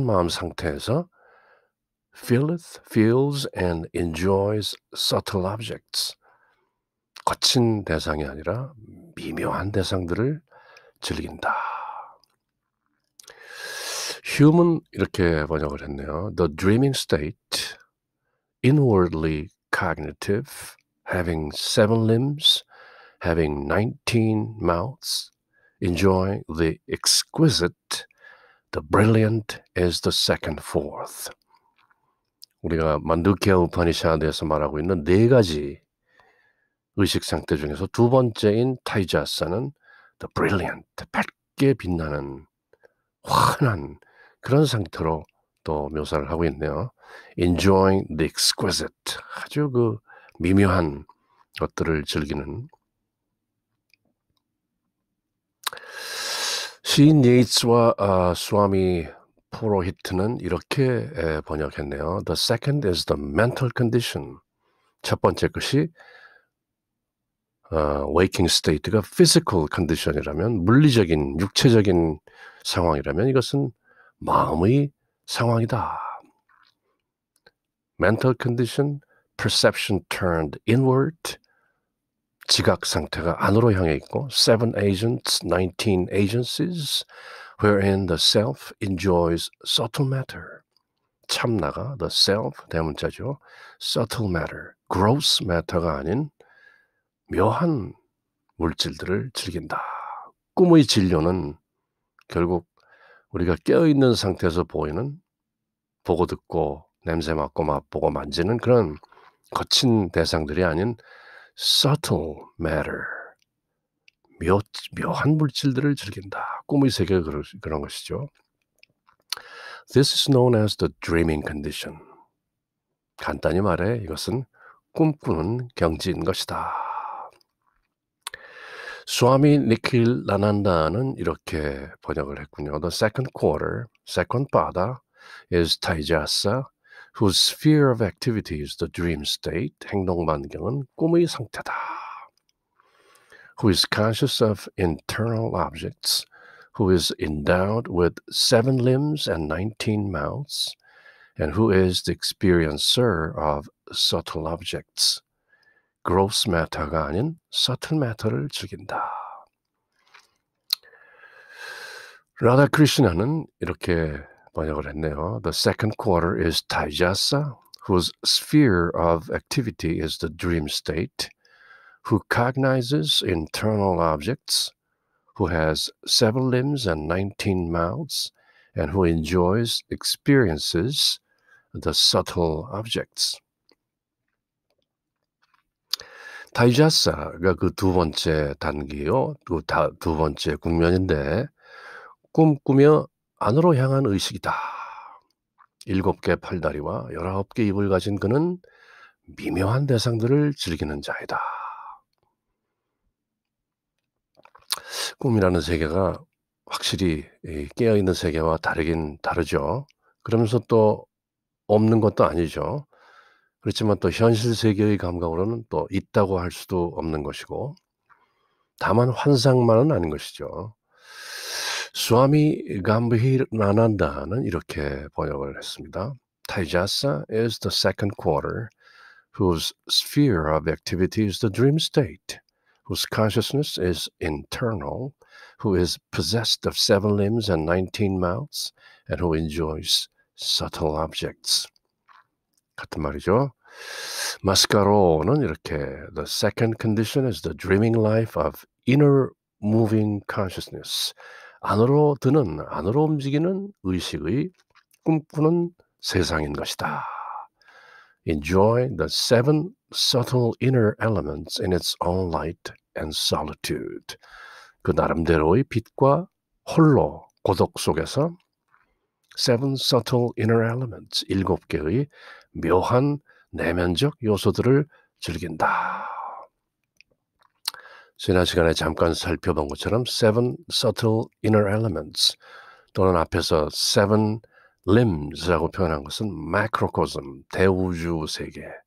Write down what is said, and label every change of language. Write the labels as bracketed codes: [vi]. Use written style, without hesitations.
[ko] 상태에서 [en] feels and enjoys subtle objects, [ko] 거친 대상이 아니라 미묘한 대상들을 즐긴다. 휴먼 이렇게 번역을 했네요. [en] The dreaming state, inwardly cognitive, having 7 limbs, having 19 mouths, enjoying the exquisite, the brilliant is the second fourth. [ko] 우리가 만두키아 우파니샤드에서 말하고 있는 네 가지 의식 상태 중에서 두 번째인 타이자사는 the brilliant, 밝게 빛나는 환한 그런 상태로 또 묘사를 하고 있네요. [en] Enjoying the exquisite, [ko] 아주 그 미묘한 것들을 즐기는. 시인 예이츠와 수아미 포로히트는 이렇게 번역했네요. [en] The second is the mental condition. [ko] 첫 번째 것이 waking state가 physical condition이라면, 물리적인 육체적인 상황이라면 이것은 마음의 상황이다. [en] Mental condition, perception turned inward, [ko] 지각 상태가 안으로 향해 있고 [en] 7 agents, 19 agencies, wherein the self enjoys subtle matter. [ko] 참나가 the self, 대문자죠. subtle matter, gross matter가 아닌 묘한 물질들을 즐긴다. 꿈의 진료는 결국 우리가 깨어있는 상태에서 보고 듣고 냄새 맡고 맛보고 만지는 그런 거친 대상들이 아닌 subtle matter, 묘한 물질들을 즐긴다. 꿈의 세계가 그런 것이죠. [en] This is known as the dreaming condition. [ko] 간단히 말해 이것은 꿈꾸는 경지인 것이다. 스와미 니킬 라난다는 이렇게 번역을 했군요. [en] The second quarter, second pada, is Taijasa, whose sphere of activity is the dream state. [ko] 행동 반경은 꿈의 상태다. [en] Who is conscious of internal objects, who is endowed with 7 limbs and 19 mouths, and who is the experiencer of subtle objects. [ko] gross matter가 아닌 subtle matter를 즐긴다. 라다크리시나는 이렇게 번역을 했네요. [en] The second quarter is Taijasa, whose sphere of activity is the dream state, who cognizes internal objects, who has 7 limbs and 19 mouths, and who enjoys experiences the subtle objects. [ko] 타이자사가 그 두 번째 단계요. 두 번째 국면인데 꿈꾸며 안으로 향한 의식이다. 7개 팔다리와 19개 입을 가진 그는 미묘한 대상들을 즐기는 자이다. 꿈이라는 세계가 확실히 깨어있는 세계와 다르긴 다르죠. 그러면서 또 없는 것도 아니죠. 그렇지만 또 현실 세계의 감각으로는 또 있다고 할 수도 없는 것이고 다만 환상만은 아닌 것이죠. 스와미 감비히라난다는 이렇게 번역을 했습니다. [en] Taijasa is the second quarter, whose sphere of activity is the dream state, whose consciousness is internal, who is possessed of 7 limbs and 19 mouths, and who enjoys subtle objects. [ko] 같은 말이죠. 마스카로는 이렇게 [en] The second condition is the dreaming life of inner moving consciousness. [ko] 안으로 드는, 안으로 움직이는 의식의 꿈꾸는 세상인 것이다. [en] Enjoy the 7 subtle inner elements in its own light and solitude. [ko] 그 나름대로의 빛과 홀로 고독 속에서 7 subtle inner elements, 7개의 묘한 내면적 요소들을 즐긴다. 지난 시간에 잠깐 살펴본 것처럼 7 subtle inner elements 또는 앞에서 7 limbs라고 표현한 것은 macrocosm, 대우주 세계.